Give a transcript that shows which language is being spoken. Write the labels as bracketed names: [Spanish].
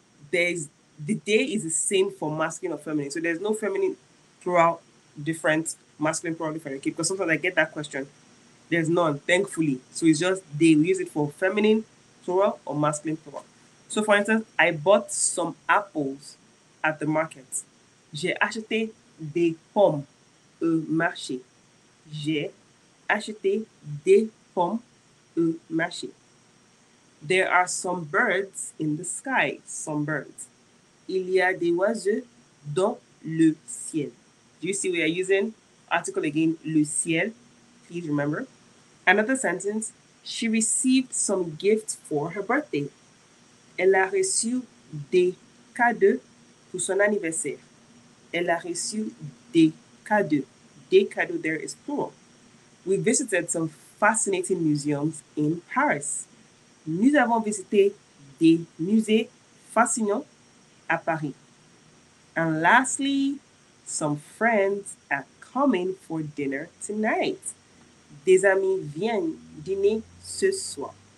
[English] There's, the day is the same for masculine or feminine. So there's no feminine plural different, masculine plural different. Okay, because sometimes I get that question. There's none, thankfully. So it's just they. We use it for feminine plural or masculine plural. So for instance, I bought some apples at the market. [French] J'ai acheté des pommes au marché. J'ai acheté des pommes au marché. [English] There are some birds in the sky. Some birds. [French] Il y a des oiseaux dans le ciel. [English] Do you see we are using article again, le ciel? Please remember. Another sentence, she received some gifts for her birthday. [French] Elle a reçu des cadeaux pour son anniversaire. Elle a reçu des cadeaux. Des cadeaux [English] there is plural. We visited some fascinating museums in Paris. [French] Nous avons visité des musées fascinants à Paris. [English] And lastly, some friends are coming for dinner tonight. [French] Des amis viennent dîner ce soir.